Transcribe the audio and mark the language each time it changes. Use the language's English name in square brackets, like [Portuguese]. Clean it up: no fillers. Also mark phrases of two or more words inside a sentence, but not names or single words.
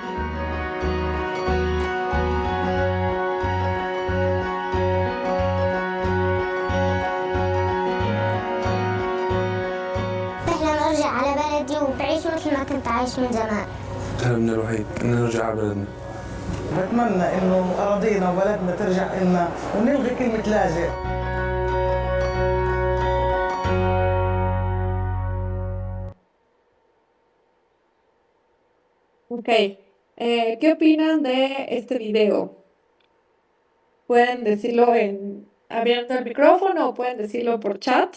[Arabic] بحلم أرجع على بلدي وبعيش مثل ما كنت عايش من زمان. حلمنا الوحيد إن نرجع على بلدنا. بتمنى إنه أراضينا وبلدنا ترجع إلنا ونلغي كلمة لاجئ. [Spanish] Ok, ¿qué opinan de este video? Pueden decirlo abierto el micrófono o pueden decirlo por chat.